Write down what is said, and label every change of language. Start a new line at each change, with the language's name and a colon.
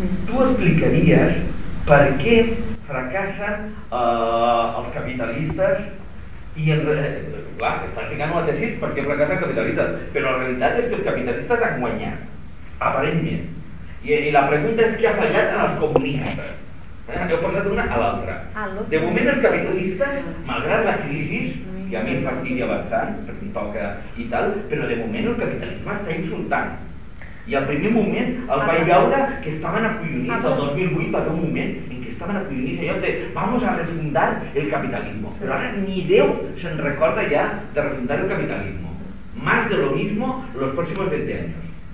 Spanish: ¿Tú explicarías por qué fracasan los capitalistas? Y en realidad, claro, estás explicando la tesis porque fracasan los capitalistas, pero la realidad es que los capitalistas
Catalan: han guanyat,
Spanish: aparentemente. Y la pregunta es qué ha fallado en los comunistas.
Catalan: Heu passat d'una a l'altra. De moment els capitalistes, malgrat la crisi, que a mi em fastidia bastant, perquè em toca i tal, però de moment el capitalisme està insultant. I al primer moment el vaig veure que estaven acollonits, el 2008 va haver un moment en què estaven acollonits, allò de
Spanish: vamos a refundar
Catalan: el capitalisme. Però ara ni Déu se'n recorda ja de refundar el capitalisme.
Spanish: Más de lo mismo los próximos 20 años.